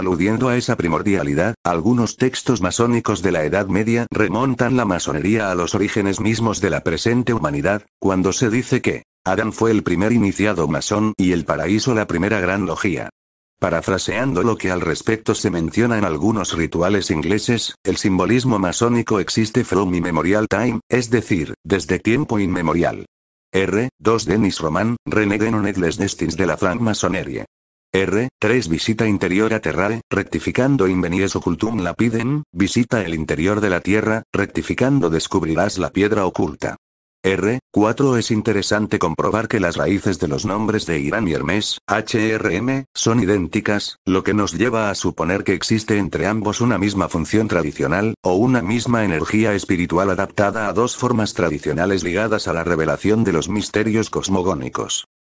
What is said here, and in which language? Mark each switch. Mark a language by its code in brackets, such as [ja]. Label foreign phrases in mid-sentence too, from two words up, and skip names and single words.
[es] Aludiendo a esa primordialidad, algunos textos masónicos de la Edad Media remontan la masonería a los orígenes mismos de la presente humanidad, cuando se dice que Adán fue el primer iniciado masón y el paraíso la primera gran logía. Parafraseando lo que al respecto se menciona en algunos rituales ingleses, el simbolismo masónico existe [en] from immemorial time, [es] es decir, desde tiempo inmemorial. 2. Denis Roman, Renegade on les destins de la francmaçonnerie. 3. [la] Visita interior a terrae, rectificando invenies occultum lapidem, [es] visita el interior de la tierra, rectificando descubrirás la piedra oculta. 4. Es interesante comprobar que las raíces de los nombres de Irán y Hermes, HRM, son idénticas, lo que nos lleva a suponer que existe entre ambos una misma función tradicional, o una misma energía espiritual adaptada a dos formas tradicionales ligadas a la revelación de los misterios cosmogónicos.